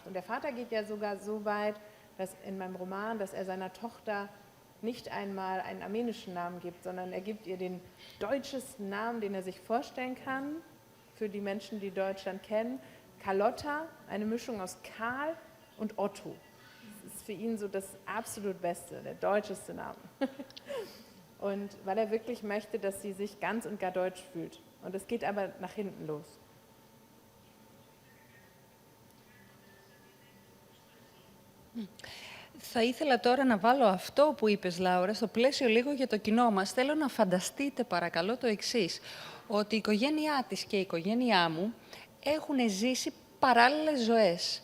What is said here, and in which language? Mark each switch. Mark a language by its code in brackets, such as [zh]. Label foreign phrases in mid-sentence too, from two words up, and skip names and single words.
[de] Und der Vater geht ja sogar so weit, dass in meinem Roman, dass er seiner Tochter nicht einmal einen armenischen Namen gibt, sondern er gibt ihr den deutschesten Namen, den er sich vorstellen kann, für die Menschen, die Deutschland kennen. Carlotta, eine Mischung aus Karl und Otto. Das ist für ihn so das absolut Beste, der deutscheste Name. Und weil er wirklich möchte, dass sie sich ganz und gar deutsch fühlt. Und es geht aber nach hinten los. [el] Θα ήθελα τώρα να βάλω αυτό που είπες, Λάουρα, στο πλαίσιο λίγο για το κοινό μας. Θέλω να φανταστείτε, παρακαλώ, το εξής. Ότι η οικογένειά της και η οικογένειά μου έχουν ζήσει παράλληλες ζωές.